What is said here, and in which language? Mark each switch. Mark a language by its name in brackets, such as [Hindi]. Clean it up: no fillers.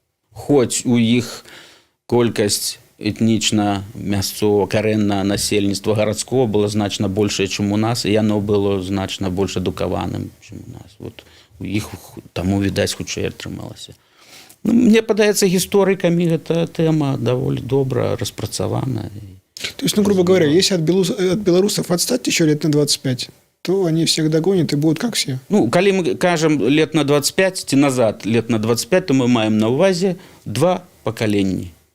[Belarusian] Хоць у іх колькасць этнічна мясцового карэннага насельніцтва гарадского было значна большае, чым у нас, і яно было значна больш адукаваным, чым у нас. Вот у іх таму, відаць, хутчэй атрымалася. Мне падаецца, гісторыкамі гэта тэма даволі добра распрацавана. [Russian] То есть, грубо говоря, если от белорусов отстать еще лет на 25, то они всех догонят и будут как все. [Belarusian] Калі мы кажам [Russian] лет на 25 [Belarusian] ці назад лет на 25, то мы маем на ўвазе 2 пакаленні.